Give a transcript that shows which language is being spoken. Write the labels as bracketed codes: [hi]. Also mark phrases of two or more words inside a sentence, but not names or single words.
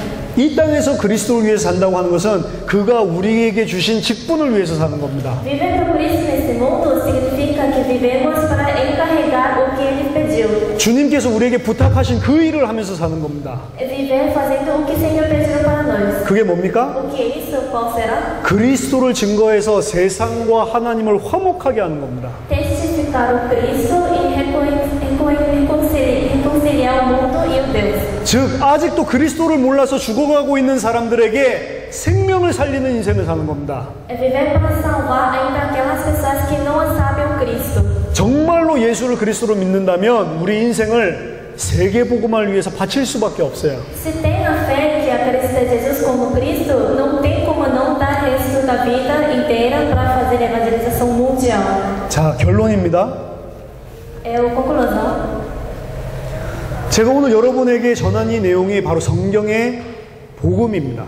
[ko] 이 땅에서 그리스도를 위해서 산다고 하는 것은 그가 우리에게 주신 직분을 위해서 사는 겁니다. [pt] Viver para Cristo nesse mundo significa que vivemos para encarregar o que Ele pediu. [ko] 주님께서 우리에게 부탁하신 그 일을 하면서 사는 겁니다. [pt] Viver fazendo o que o Senhor pediu para nós. [ko] 그게 뭡니까? [pt] O que é isso? Qual será? [ko] 그리스도를 증거해서 세상과 하나님을 화목하게 하는 겁니다. [pt] Testificar o Cristo e reconciliar o mundo e o Deus. [ko] 즉 아직도 그리스도를 몰라서 죽어가고 있는 사람들에게 생명을 살리는 인생을 사는 겁니다. [pt] É viver para salvar ainda aquelas pessoas que não sabem o Cristo. [ko] 정말로 예수를 그리스도로 믿는다면 우리 인생을 세계복음화를 위해서 바칠 수밖에 없어요. [pt] Se tem a fé que acredita em Jesus como Cristo, não tem como não dar resto da vida inteira para fazer evangelização mundial. [ko] 자, 결론입니다. [pt] É a conclusão. [ko] 제가 오늘 여러분에게 전한 이 내용이 바로 성경의 복음입니다.